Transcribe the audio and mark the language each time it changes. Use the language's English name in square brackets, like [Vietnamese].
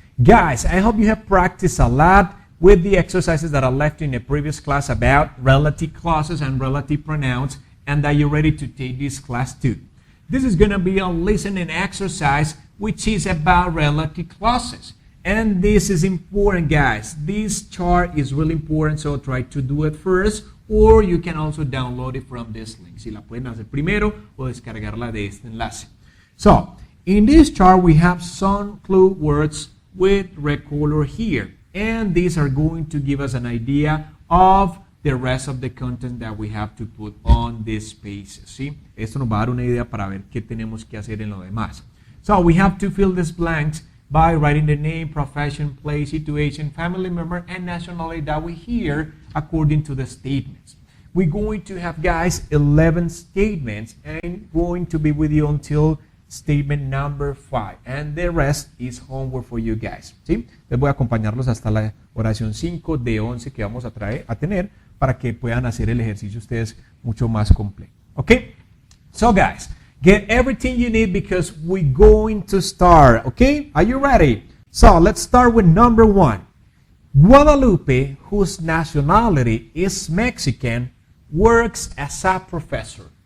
[English] Guys, I hope you have practiced a lot with the exercises that I left in the previous class about relative clauses and relative pronouns and that you're ready to take this class too. This is going to be a listening exercise which is about relative clauses. And this is important, guys. This chart is really important, so try to do it first. Or you can also download it from this link. [Spanish] Si la pueden hacer primero o descargarla de este enlace. [English] So, in this chart we have some clue words with red color here. And these are going to give us an idea of the rest of the content that we have to put on this page. [Spanish] ¿Sí? Esto nos va a dar una idea para ver qué tenemos que hacer en lo demás. [English] So, we have to fill these blanks by writing the name, profession, place, situation, family member, and nationality that we hear according to the statements. We're going to have, guys, 11 statements and going to be with you until statement number 5. And the rest is homework for you guys. [Spanish] ¿Sí? Les voy a acompañarlos hasta la oración 5 de 11 que vamos a tener para que puedan hacer el ejercicio ustedes mucho más completo. [English] Okay? So, guys, get everything you need because we're going to start. Okay? Are you ready? So, let's start with number 1. Guadalupe, whose nationality is Mexican, works as a professor.